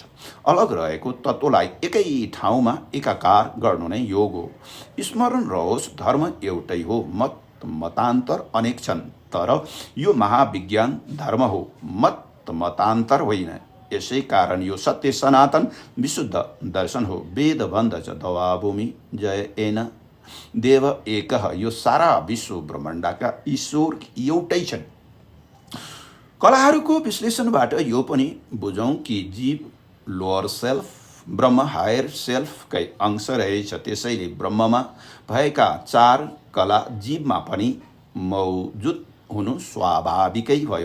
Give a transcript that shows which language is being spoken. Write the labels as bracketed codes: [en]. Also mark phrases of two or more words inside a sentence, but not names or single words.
[ne] अलग रहेको तत्त्वलाई एकै ठाउँमा एकाकार गर्नु नै योग हो। स्मरण रहोस्, धर्म एउटै हो, मतान्तर अनेक छन्, तर यो महाविज्ञान धर्म हो, मतान्तर होइन। यसै कारण यो सत्य सनातन विशुद्ध दर्शन हो। वेद भन्दछ [sa] दवाभूमि जयेन देव एकः। [ne] यो सारा विश्व ब्रह्माण्डका ईश्वर एउटै छन्। कलाहरूको विश्लेषणबाट यो पनि बुझौँ कि जीव [en] lower self, [ne] ब्रह्म [en] higher self [ne] अंश रहेछ। त्यसैले ब्रह्ममा भएका 4 कला जीवमा पनि मौजुद हुनु स्वाभाविकै भयो।